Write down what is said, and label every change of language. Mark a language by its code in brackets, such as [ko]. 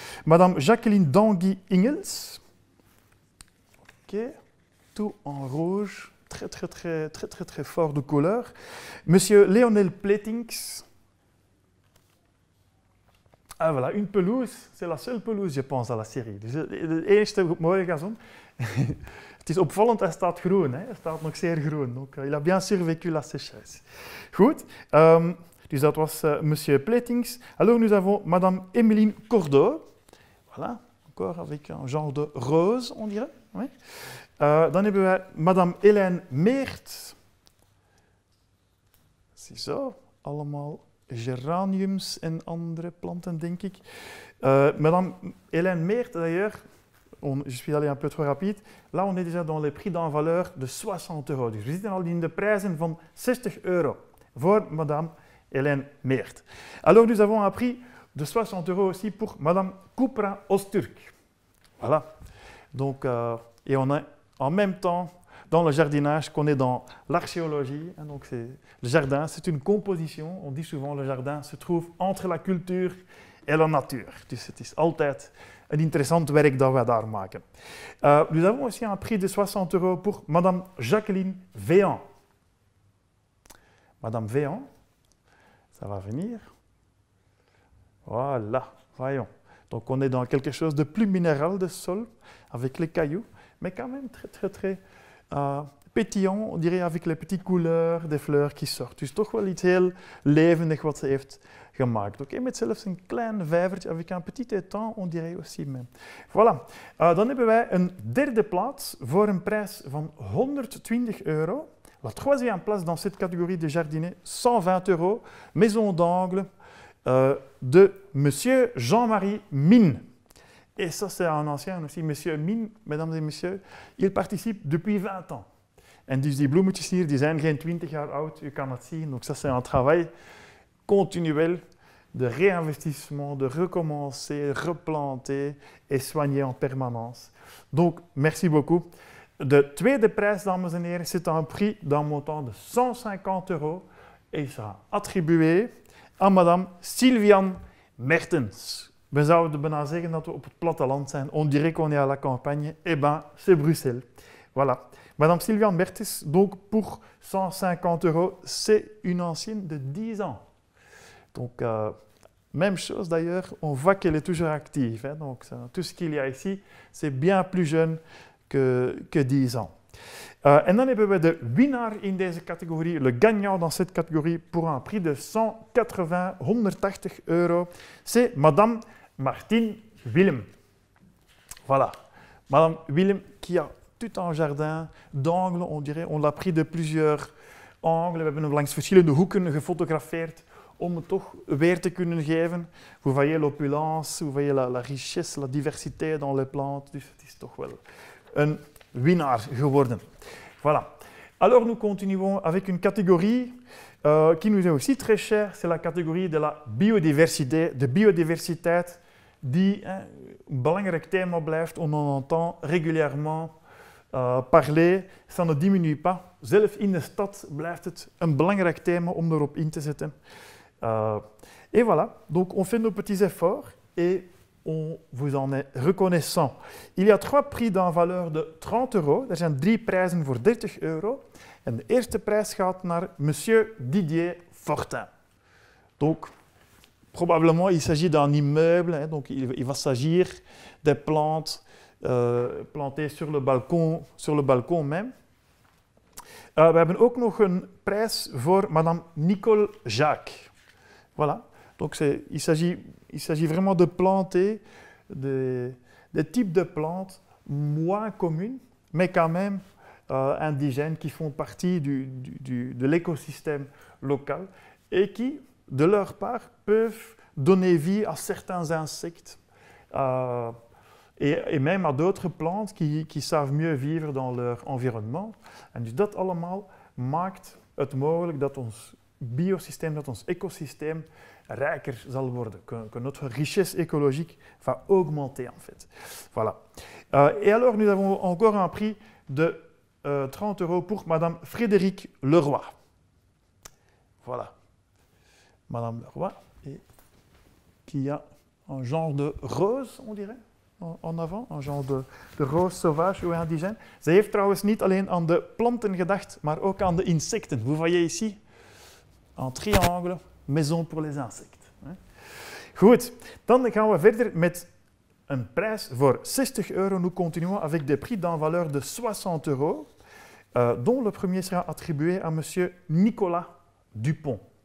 [fr] Madame Jacqueline Dangui-Ingels, ok, tout en rouge, très fort de couleur. Monsieur Lionel Pletings. Ah, voilà, une pelouse, c'est la seule pelouse, je pense, à la serie. [nl] Dus de eerste mooie gazon. Het is opvallend, hij staat groen, hè? Hij staat nog zeer groen. [fr] Donc, il a bien survécu la sécheresse. [nl] Goed, dus dat was monsieur Pletings. [fr] Alors, nous avons madame Emeline Cordeau. Voilà, encore avec un genre de rose, on dirait. Oui. [nl] Dan hebben wij madame Hélène Meert. Ziezo, allemaal geraniums en andere planten, denk ik. [fr] Madame Hélène Meert, d'ailleurs, je suis allé un peu trop rapide. Là, on est déjà dans les prix d'un valeur de 60 €. [nl] Dus we zitten al in de prijzen van 60 € voor Madame Hélène Meert. [fr] Alors, nous avons un prix de 60 € aussi pour Madame Koupra Osturk. Voilà. Donc, et on est en même temps dans le jardinage qu'on est dans l'archéologie. Donc, le jardin, c'est une composition. On dit souvent le jardin se trouve entre la culture et la natuur. [nl] Dus het is altijd een interessant werk dat wij daar maken. [fr] Nous avons aussi un prix de 60 € pour Madame Jacqueline Véan. Madame Véan, ça va venir. Voilà, voyons. Donc on est dans quelque chose de plus minéral de sol, avec les cailloux, mais quand même très pétillant, on dirait, avec les petites couleurs des fleurs qui sortent. [nl] Dus toch wel iets heel levendig wat ze heeft gemaakt. [fr] Okay, [nl] met zelfs een klein vijvertje, [fr] avec un petit étang, on dirait aussi même. Voilà. [nl] Dan hebben wij een derde plaats voor een prijs van 120 €. [fr] La troisième place dans cette catégorie de jardinier, 120 €, maison d'angle de Monsieur Jean-Marie Mine. Et ça, c'est un ancien aussi, Monsieur Mine, mesdames et messieurs. Il participe depuis 20 ans. [nl] En dus die bloemetjes hier, die zijn geen 20 jaar oud, u kan het zien. [fr] Donc ça, c'est un travail continuel de réinvestissement, de recommencer, replanter et soigner en permanence. Donc, merci beaucoup. [nl] De tweede prijs, dames en heren, [fr] c'est un prix d'un montant de 150 € et il sera attribué à Madame Sylviane Mertens. [nl] We zouden bijna zeggen dat we op het platteland zijn. [fr] On dirait qu'on est à la campagne. Eh ben, c'est Bruxelles. Voilà. Madame Sylviane Mertens, donc pour 150 €, c'est une ancienne de 10 ans. Donc, même chose d'ailleurs, on voit qu'elle est toujours active. Hein, donc, tout ce qu'il y a ici, c'est bien plus jeune que 10 ans. [nl] En dan hebben we de winnaar in deze categorie, [fr] le gagnant dans cette catégorie, pour un prix de 180 €. C'est Madame Martine Willem. Voilà. Madame Willem qui a tout un jardin d'angles, on dirait. On l'a pris de plusieurs angles. [nl] We hebben hem langs verschillende hoeken gefotografeerd om het toch weer te kunnen geven. [fr] Vous voyez l'opulence, vous voyez la richesse, la diversité dans les plantes. [nl] Dus het is toch wel een winnaar geworden. [fr] Voilà. Alors nous continuons avec une catégorie qui nous est aussi très chère, c'est la catégorie de la biodiversité, [nl] de biodiversiteit, die een belangrijk thema blijft. [fr] On en entend régulièrement parler, ça ne diminue pas. [nl] Zelf in de stad blijft het een belangrijk thema om erop in te zetten. [fr] Et voilà, donc on fait nos petits efforts et on vous en est reconnaissant. Il y a 3 prix d'un valeur de 30 €. [nl] Er zijn 3 prijzen voor 30 €. En de eerste prijs gaat naar Monsieur Didier Fortin. [fr] Donc, probablement, il s'agit d'un immeuble. Hein, donc, il va s'agir des plantes plantées sur le balcon même. [nl] We hebben ook nog een prijs voor Madame Nicole Jacques. [fr] Voilà. Donc, il s'agit vraiment de planter des types de plantes moins communes, mais quand même indigènes, qui font partie de l'écosystème local et qui, de leur part, peuvent donner vie à certains insectes et même à d'autres plantes qui savent mieux vivre dans leur environnement. [nl] En dus dat allemaal maakt het mogelijk dat ons biosysteem, dat ons écosystème rijker zal worden, [fr] que notre richesse écologique va augmenter en fait. Voilà. Et alors nous avons encore un prix de 30 € pour Madame Frédérique Leroy. Voilà. Madame Leroy, et qui a un genre de rose, on dirait, en avant, een genre de roos sauvage ou indigène. [nl] Zij heeft trouwens niet alleen aan de planten gedacht, maar ook aan de insecten. [fr] Vous voyez ici, un triangle, maison pour les insectes. [nl] Goed, dan gaan we verder met een prijs voor 60 euro. [fr] Nous continuons avec des prix d'un valeur de 60 euros, dont le premier sera attribué à monsieur Nicolas Dupont.